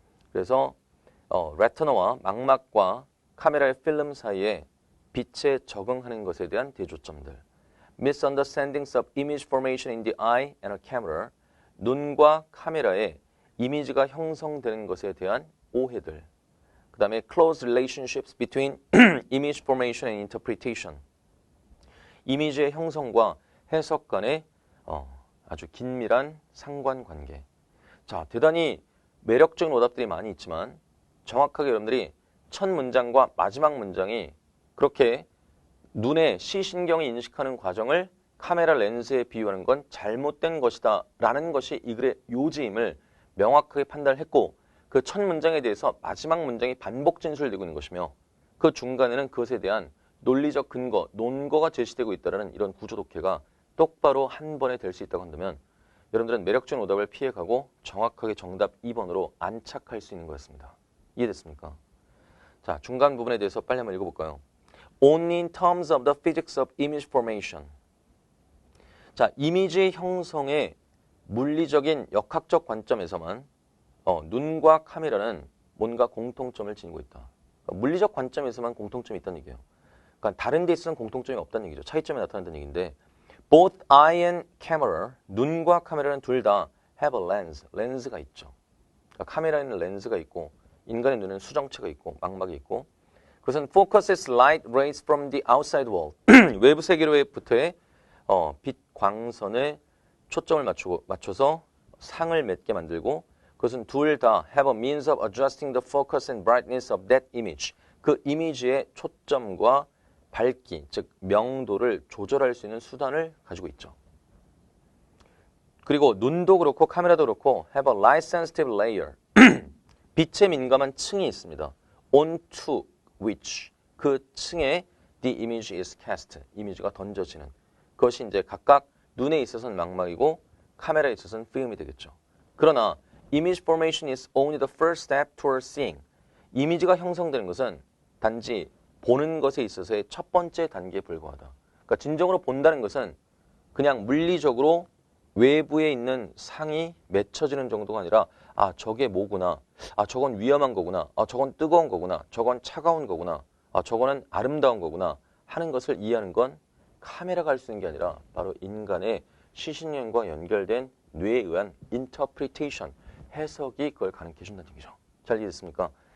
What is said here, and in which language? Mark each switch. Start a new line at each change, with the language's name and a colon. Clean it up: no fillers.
Korean: 그래서 retina와 망막과 카메라의 필름 사이에 빛에 적응하는 것에 대한 대조점들.
English: Misunderstandings of image formation in the eye and a camera.
Korean: 눈과 카메라에 이미지가 형성되는 것에 대한 오해들. 그 다음에
English: close relationships between image formation and interpretation.
Korean: 이미지의 형성과 해석 간의 아주 긴밀한 상관관계. 자, 대단히 매력적인 오답들이 많이 있지만 정확하게 여러분들이 첫 문장과 마지막 문장이 그렇게 눈의 시신경이 인식하는 과정을 카메라 렌즈에 비유하는 건 잘못된 것이다 라는 것이 이 글의 요지임을 명확하게 판단했고 그 첫 문장에 대해서 마지막 문장이 반복 진술되고 있는 것이며 그 중간에는 그것에 대한 논리적 근거, 논거가 제시되고 있다는 이런 구조 독해가 똑바로 한 번에 될 수 있다고 한다면 여러분들은 매력적인 오답을 피해가고 정확하게 정답 2번으로 안착할 수 있는 거였습니다. 이해됐습니까? 자, 중간 부분에 대해서 빨리 한번 읽어볼까요?
English: Only in terms of the physics of image formation.
Korean: 자, 이미지 형성의 물리적인 역학적 관점에서만 눈과 카메라는 뭔가 공통점을 지니고 있다. 그러니까 물리적 관점에서만 공통점이 있다는 얘기예요. 그러니까 다른 데 있어서는 공통점이 없다는 얘기죠. 차이점이 나타난다는 얘기인데
English: Both eye and camera,
Korean: 눈과 카메라는 둘 다
English: have a lens,
Korean: 렌즈가 있죠. 그러니까 카메라에는 렌즈가 있고 인간의 눈에는 수정체가 있고 망막이 있고 그것은
English: focuses light rays from the outside world,
Korean: 외부 세계로부터의 빛 광선에 초점을 맞춰서 상을 맺게 만들고 그것은 둘 다
English: have a means of adjusting the focus and brightness of that image.
Korean: 그 이미지의 초점과 밝기, 즉 명도를 조절할 수 있는 수단을 가지고 있죠. 그리고 눈도 그렇고 카메라도 그렇고
English: have a light sensitive layer.
Korean: 빛에 민감한 층이 있습니다.
English: onto which
Korean: 그 층에
English: the image is cast.
Korean: 이미지가 던져지는. 그것이 이제 각각 눈에 있어서는 망막이고 카메라에 있어서는 필름이 되겠죠. 그러나
English: image formation is only the first step toward seeing.
Korean: 이미지가 형성되는 것은 단지 보는 것에 있어서의 첫 번째 단계에 불과하다. 그러니까 진정으로 본다는 것은 그냥 물리적으로 외부에 있는 상이 맺혀지는 정도가 아니라 아 저게 뭐구나, 아 저건 위험한 거구나, 아 저건 뜨거운 거구나, 저건 차가운 거구나, 아 저거는 아름다운 거구나 하는 것을 이해하는 건 카메라가 할 수 있는 게 아니라 바로 인간의 시신령과 연결된 뇌에 의한 interpretation, 해석이 그걸 가능케 해준다는 얘기죠. 잘 이해됐습니까?